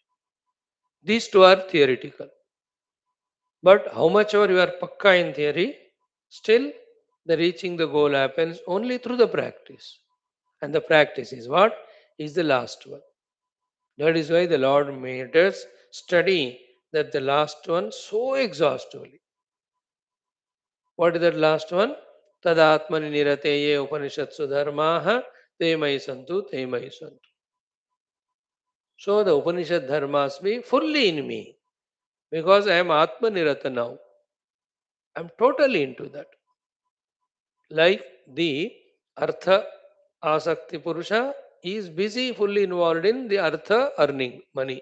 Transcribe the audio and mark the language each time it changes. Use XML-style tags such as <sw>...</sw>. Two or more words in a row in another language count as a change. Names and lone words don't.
<en>These two are theoretical. But how much ever you are pakka in theory, still the reaching the goal happens only through the practice. And the practice is what? Is the last one. That is why the Lord made us study that the last one so exhaustively. What is that last one?</en> <sa>तदात्मनि निरते य उपनिषत्सु धर्माः ते मयि सन्तु ते मयि सन्तु.</sa> <en>So the Upanishad dharmas be fully in me because I am</en> <sa>आत्म निरत</sa> <en>now. I am totally into that. Like the</en> <sa>अर्थ आसक्ति पुरुष</sa> <en>is busy fully involved in the Artha earning money.</en>